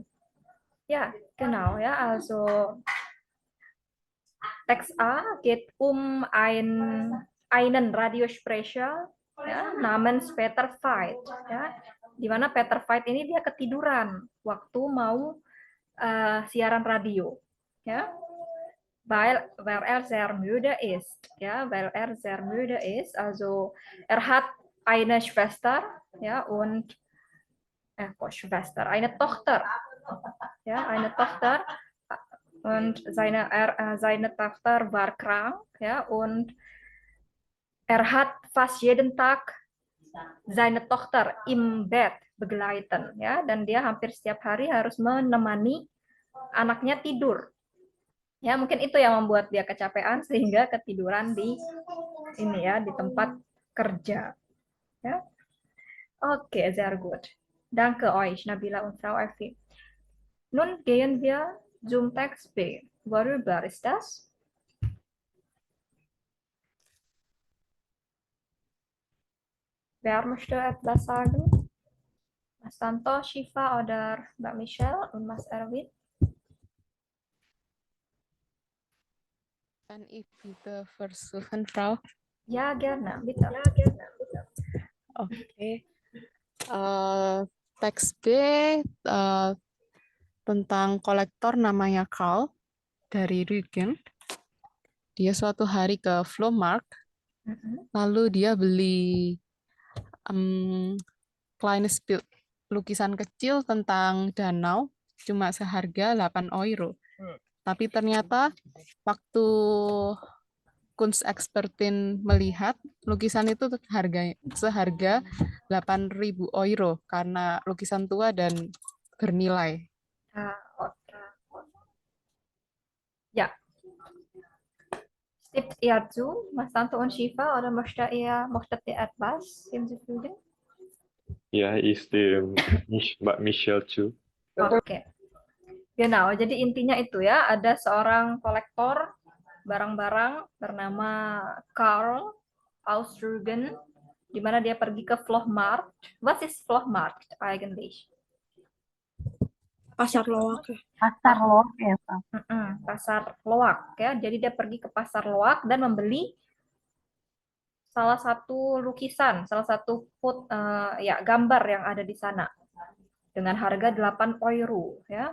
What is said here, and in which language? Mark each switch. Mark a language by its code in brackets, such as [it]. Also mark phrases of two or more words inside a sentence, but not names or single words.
[de] Ja, genau, ja, also Text A geht um einen Radiosprecher, ya, namens Peter Veit, [id] ya, di mana Peter Veit ini dia ketiduran waktu mau siaran radio, ya, [de] weil er sehr müde ist, ja, weil er sehr müde ist, also er hat eine Schwester, ja, und Schwester, eine Tochter, ja, eine Tochter. Und seine Tochter war krank, ja, und er hat fast jeden Tag seine Tochter im Bett begleiten, [id] ya, dan dia hampir setiap hari harus menemani anaknya tidur. Ya, mungkin itu yang membuat dia kecapean sehingga ketiduran di ini ya, di tempat kerja. Ya. Oke, [de] sehr gut. Danke euch, Nabila und Frau Effi. Nun gehen wir zum Text B. Worüber ist das? Wer möchte etwas sagen? Mas Tanto, Shiva, oder Mbak Michelle und Mas Erwin? Kann ich bitte versuchen, Frau? Ja, gerne, bitte. Oke. [id] Teks B tentang kolektor namanya Karl dari Rügen. Dia suatu hari ke Flohmarkt, lalu dia beli [de] kleines Bild, [id] lukisan kecil tentang danau, cuma seharga 8 euro. Tapi ternyata waktu Kunstexpertin melihat lukisan itu seharga 8.000 euro karena lukisan tua dan bernilai. [de] Ja. Stimmt ihr zu, Mas Tanto und Shiva, oder möchtet ihr etwas hinzufügen? Ja, ich stimme Mbak Michelle zu. Oke. Genau, [id] jadi intinya itu ya, ada seorang kolektor barang-barang bernama Karl aus Rügen, di mana dia pergi ke Flohmarkt. [de] Was ist Flohmarkt eigentlich? [id] Pasar Loak. Pasar Loak ya, Pak. Pasar Loak ya. Jadi dia pergi ke Pasar Loak dan membeli salah satu lukisan, salah satu gambar yang ada di sana dengan harga 8 euro ya.